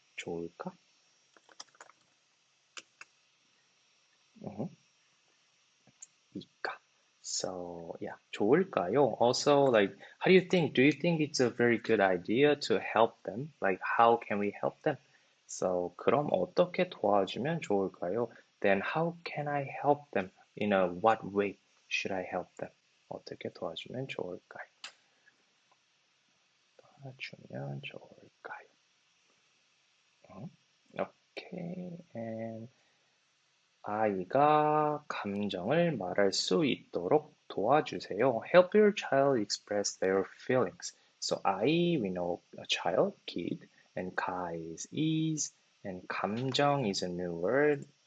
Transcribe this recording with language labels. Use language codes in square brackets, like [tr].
[ko] 좋을까? 이까. [en] So yeah, 좋을까요? Also, like, how do you think? Do you think it's a very good idea to help them? Like, how can we help them? [ko] So, 그럼 어떻게 도와주면 좋을까요? [en] Then how can I help them? In a what way should I help them? [ko] 어떻게 도와주면 좋을까요? 도와주면 좋을까요? Okay, and 아이가 감정을 말할 수 있도록 도와주세요. [en] Help your child express their feelings. So I, we know a child, kid, and 가 is, and 감정 is a new word.